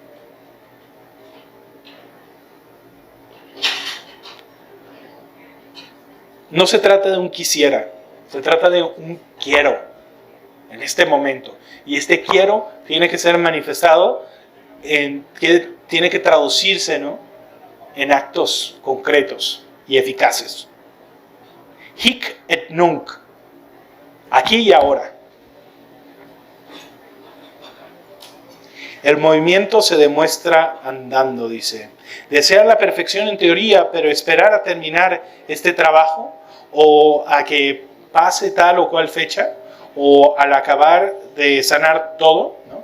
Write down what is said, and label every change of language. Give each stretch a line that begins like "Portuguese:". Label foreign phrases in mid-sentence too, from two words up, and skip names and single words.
Spanish: No se trata de un quisiera, se trata de un quiero en este momento. Y este quiero tiene que ser manifestado, tiene que traducirse, ¿no?, en actos concretos y eficaces.
Latin: Hic et nunc,
Spanish: aquí y ahora. El movimiento se demuestra andando, dice. Desear la perfección en teoría, pero esperar a terminar este trabajo o a que pase tal o cual fecha o al acabar de sanar todo, ¿no?